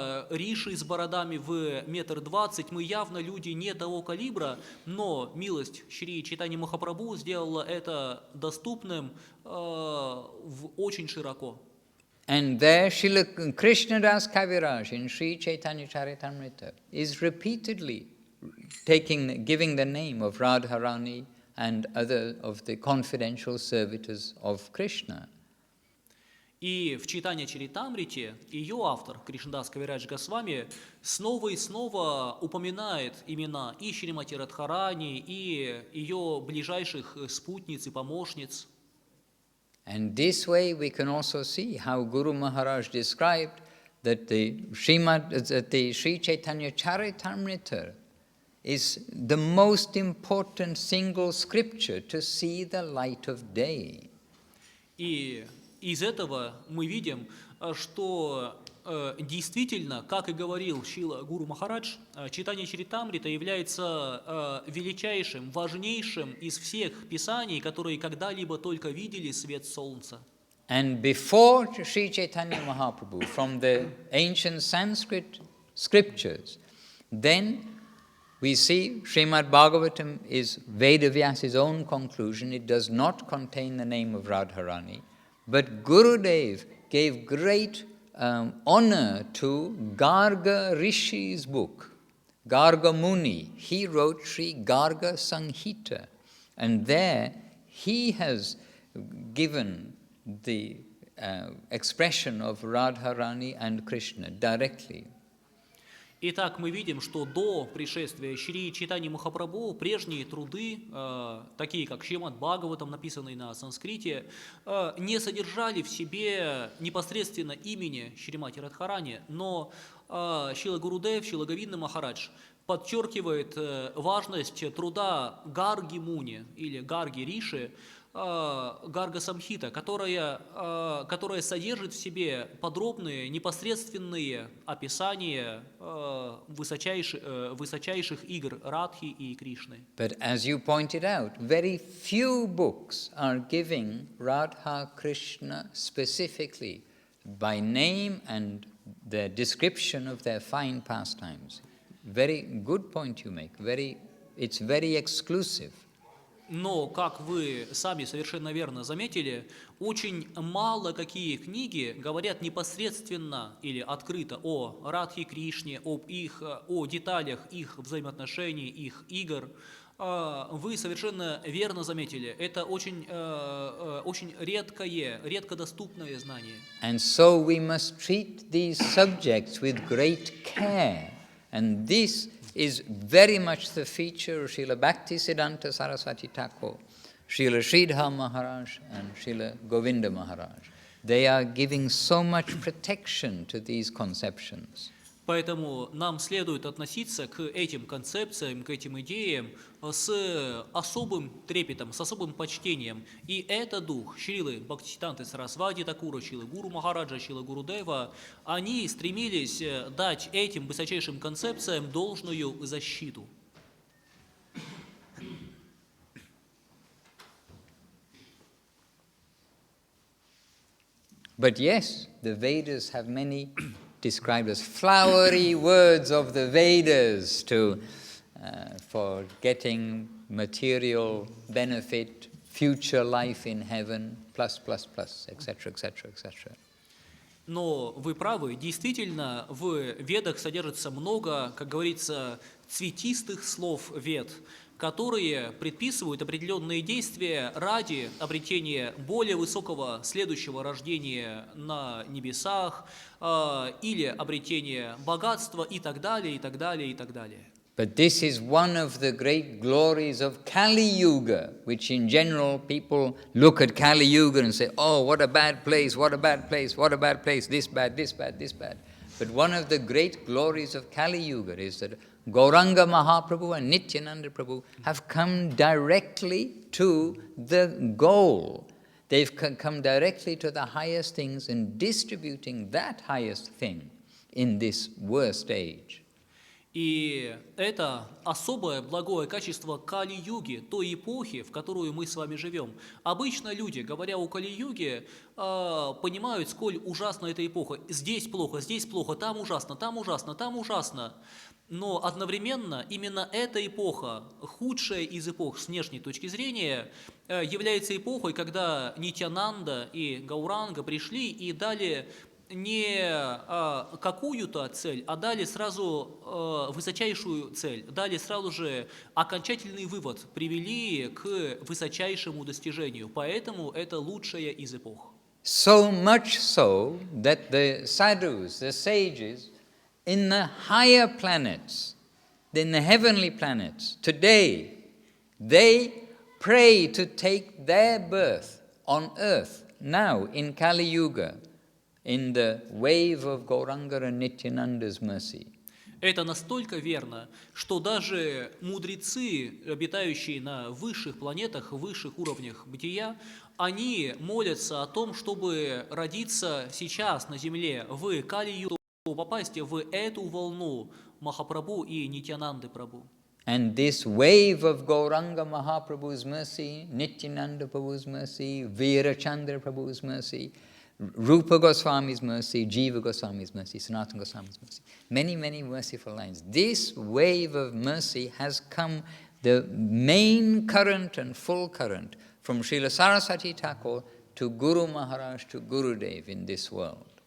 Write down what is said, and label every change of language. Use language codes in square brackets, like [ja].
[ru] риши с бородами в 1,20 м, мы явно люди не того калибра, но милость Шри Чайтаньи Махапрабху сделала это доступным очень широко. [en] And there Srila Krishnadas Kaviraj in Sri Chaitanya Charitamrita is repeatedly giving the name of Radharani and other of the confidential servitors of Krishna. [ru] И в Чайтанья Чаритамрите ее автор, Кришнадас Кавирадж Госвами, снова и снова упоминает имена и Шримати Радхарани, и ее ближайших спутниц и помощниц. [en] And this way we can also see how Guru Maharaj described that the Sri Chaitanya Charitamrita is the most important single scripture to see the light of day. [ru] И из этого мы видим, что действительно, как и говорил Шрила Гуру Махарадж, Чайтанья Чаритамрита является величайшим, важнейшим из всех писаний, которые когда-либо только видели свет солнца. [en] And before Sri Chaitanya Mahaprabhu, from the ancient Sanskrit scriptures, then We see Srimad Bhagavatam is Vedavyas's own conclusion. It does not contain the name of Radharani. But Gurudev gave great honor to Garga Rishi's book. Garga Muni, he wrote Sri Garga Sanghita. And there he has given the expression of Radharani and Krishna directly. [ru] Итак, мы видим, что до пришествия Шри Чайтаньи Махапрабху прежние труды, такие как Шримад Бхагаватам, написанные на санскрите, не содержали в себе непосредственно имени Шримати Радхарани, но Шрила Гурудев, Шрила Говинда Махарадж подчеркивает важность труда Гарги Муни или Гарги Риши, Гарга Самхита, которая содержит в себе подробные, непосредственные описания высочайших игр Радхи и Кришны. [en] But as you pointed out, very few books are giving Radha Krishna specifically by name and the description of their fine pastimes. Very good point you make. It's very exclusive. [ru] Но, как вы сами совершенно верно заметили, очень мало какие книги говорят непосредственно или открыто о Радхе и Кришне, о деталях их взаимоотношений, их игр. Вы совершенно верно заметили, это очень редко доступное знание. [en] And so we must treat these subjects with great care. And this is very much the feature of Srila Bhaktisiddhanta Saraswati Thakur, Srila Sridhar Maharaj and Srila Govinda Maharaj. They are giving so much protection to these conceptions. [ru] Поэтому нам следует относиться к этим концепциям, к этим идеям с особым трепетом, с особым почтением. И это дух Шрилы Бхактисиддханты Сарасвати Такура, Шрилы Гуру Махараджа, Шрилы Гурудева, они стремились дать этим высочайшим концепциям должную защиту. [en] But yes, the Vedas have many described as flowery words of the Vedas for getting material benefit, future life in heaven, etc., etc., etc. [ru] Но вы правы, действительно, в Ведах содержится много, как говорится, цветистых слов Вед, которые предписывают определенные действия ради обретения более высокого следующего рождения на небесах или обретения богатства и так далее, и так далее, и так далее. [en] But this is one of the great glories of Kali Yuga, which in general people look at Kali Yuga and say, oh, what a bad place, what a bad place, what a bad place, this bad, this bad, this bad. But one of the great glories of Kali Yuga is that Gauranga Mahaprabhu and Nityananda Prabhu have come directly to the goal. They've come directly to the highest things and distributing that highest thing in this worst age. [ru] И это особое благое качество Кали-юги, той эпохи, в которую мы с вами живем. Обычно люди, говоря о Кали-юге, понимают, сколь ужасна эта эпоха. Здесь плохо, там ужасно, там ужасно, там ужасно. Но одновременно именно эта эпоха, худшая из эпох с внешней точки зрения, является эпохой, когда Нитьянанда и Гауранга пришли и дали не какую-то цель, а дали сразу высочайшую цель, дали сразу же окончательный вывод, привели к высочайшему достижению. Поэтому это лучшая из эпох. [en] So much so that the sadhus, the sages, in the higher planets, in the heavenly planets, today, they pray to take their birth on earth, now in Kali Yuga, in the wave of Gauranga and Nityananda's mercy. [ru] Это настолько верно, что даже мудрецы, обитающие на высших планетах, высших уровнях бытия, они молятся о том, чтобы родиться сейчас на Земле, в Кали-югу, попасть в эту волну Махапрабху и Нитьянанды Прабху. [en] And this wave of Gauranga Mahaprabhu's mercy, Nityananda Prabhu's mercy, Veerachandra Prabhu's mercy, Rupa Goswami's mercy, Jiva Goswami's mercy, Sanatana Goswami's mercy. Many, many merciful lines. This wave of mercy has come, the main current and full current, from Srila Saraswati Thakur to Guru Maharaj to Gurudev in this world.